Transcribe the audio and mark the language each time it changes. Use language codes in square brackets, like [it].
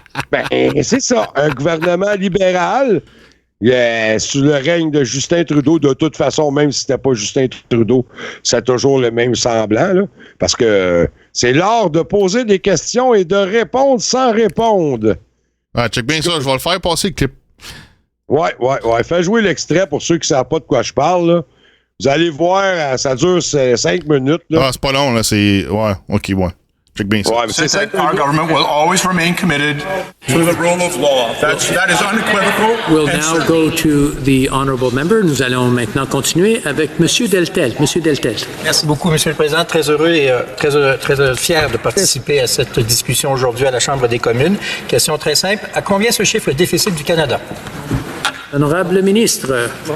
[fr] Ben, c'est ça. Un gouvernement libéral, sous le règne de Justin Trudeau, de toute façon, même si c'était pas Justin Trudeau, c'est toujours le même semblant, là, parce que c'est l'art de poser des questions et de répondre sans répondre. Ah, check bien ça, je vais le faire passer le clip. Ouais. Fais jouer l'extrait pour ceux qui ne savent pas de quoi je parle, là. Vous allez voir, ça dure 5 minutes, là. Ah, c'est pas long, là, c'est... Ouais, OK, ouais. Check bien ça. Ouais, mais c'est ça. [en] Our government will always remain committed to the rule of law. That is unequivocal. We'll now go to the honorable member. [fr] Nous allons maintenant continuer avec Monsieur Deltel. Monsieur Deltel. Merci beaucoup, Monsieur le Président. Très heureux et très fier de participer à cette discussion aujourd'hui à la Chambre des communes. Question très simple. À combien se chiffre le déficit du Canada? Honorable ministre.